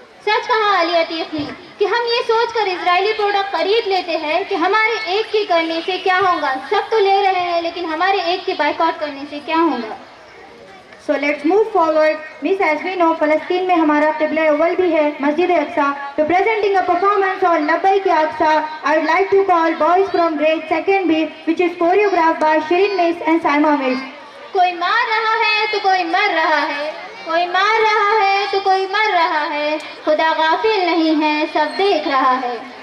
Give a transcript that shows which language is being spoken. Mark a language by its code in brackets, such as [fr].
[ur] سچ کہا علی عتیق نے کہ ہم یہ سوچ کر اسرائیلی پروڈکٹ خرید لیتے ہیں کہ ہمارے ایک کے کرنے سے کیا ہوگا. سب تو لے رہے ہیں لیکن ہمارے ایک کے بائیکاٹ کرنے سے کیا ہوگا. [en] So let's move forward. Miss, as we know, [ur] فلسطین میں ہمارا قبلہ اول بھی ہے مسجد Aqsa. [en] Representing a performance on Labbaik Ya Aqsa, I would like to call Boys from Grade 2nd B, which is choreographed by Shirin Miss and Saima Miss. [ur] کوئی مار رہا ہے تو کوئی مر رہا ہے, کوئی مار رہا ہے تو کوئی مر رہا ہے, خدا غافل نہیں ہے سب دیکھ رہا ہے.